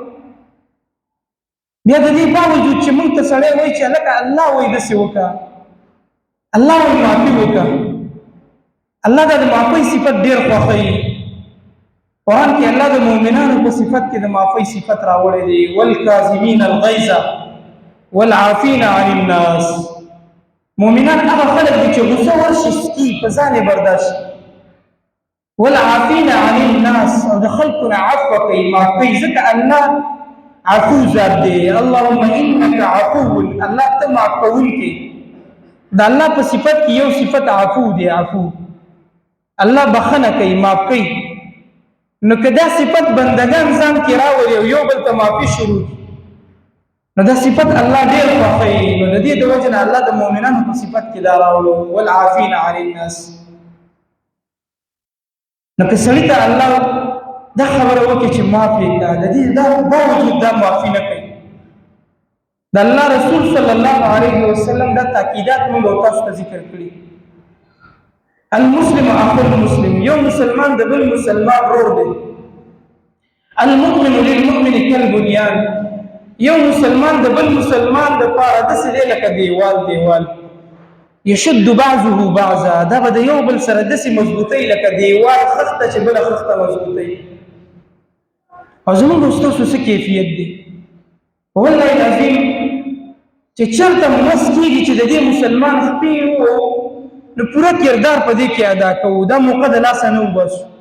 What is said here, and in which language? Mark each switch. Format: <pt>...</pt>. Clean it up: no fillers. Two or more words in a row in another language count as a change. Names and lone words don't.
<ps>بیا د دې باوجود چې موږ ته سړی وایي چې هلکه الله وایي داسې وکړه، الله وایي معافي وکړه، الله دا د معافۍ صفت ډېر خوښوي. قرآن کې الله د مؤمنانو په صفت کې د معافی صفت راوړی دی،</ps> <ar>والکاظمین الغیظ والعافین عن الناس.</ar> <ps>مؤمنان هغه خلک دي چې غصه ورشي سکي په ځان یې برداشت،</ps> <ar>والعافین عن الناس</ar> <ps>او د خلکو نه عفو کوي، معاف کوي، ځکه الله عفو ذات دی.</ps> <ar>اللهم انک عفو،</ar> <ps>الله ته معاف کوونکی. د الله په صفت کې یو صفت عفو دی، عفو. الله بخنه کوي، معاف کوي. نو که دا صفت بندگان ځان کې راوړي او یو بل ته معافي شروع کړي، نو دا صفت الله ډېر خوښوي. نو د دې د وجې نه الله د مؤمنانو په صفت کې دا راوړو،</ps> <ar>والعافین عن الناس.</ar> <ps>نو که سړي ته الله دا خبره وکړي چې معاف یې کړه، د دې دا باوجود دا معافي نه کوي. د الله رسول</ps> <ar>صلی الله علیه وسلم</ar> <ps>دا تاکیدات موږ او تاسو ته ذکر کړي.</ps> <ar>المسلم اخو المسلم،</ar> <ps>یو مسلمان د بل مسلمان ورور دی.</ps> <ar>المؤمن للمؤمن کالبنیان،</ar> <ps>یو مسلمان د بل مسلمان د پاره داسې دی لکه دیوال.</ps> <ar>یشد بعضه بعضا،</ar> <ps>دا به د یو بل سره داسې مضبوطی لکه دیوال خښته چې بله خښته مضبوطی. او زموږ او ستاسو څه کیفیت دی؟</ps> <ar>والله العظیم</ar> <ps>چې چېرته مس کېږي چې د دې مسلمان خپې و، نو پوره کردار په دې کې ادا کوو، دا موقع د لاسه نه وباسو.</ps>